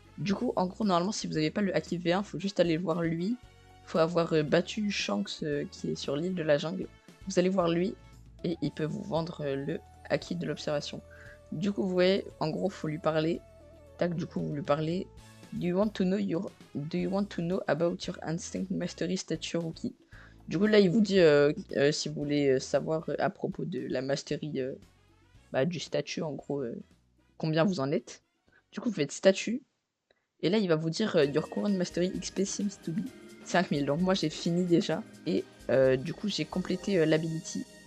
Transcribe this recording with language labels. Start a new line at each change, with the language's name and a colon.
French: Du coup en gros normalement si vous n'avez pas le acquis V1 faut juste aller voir lui. Faut avoir battu Shanks qui est sur l'île de la jungle. Vous allez voir lui et il peut vous vendre le acquis de l'observation. Du coup vous voyez en gros faut lui parler. Tac, du coup vous lui parlez.
English: Do you want to know about your instinct mastery statue rookie?
French: Du coup là il vous dit si vous voulez savoir à propos de la mastery du statut en gros combien vous en êtes. Du coup vous faites statut et là il va vous dire
English: your current mastery XP seems to be 5000.
French: Donc moi j'ai fini déjà et du coup j'ai complété l'ability.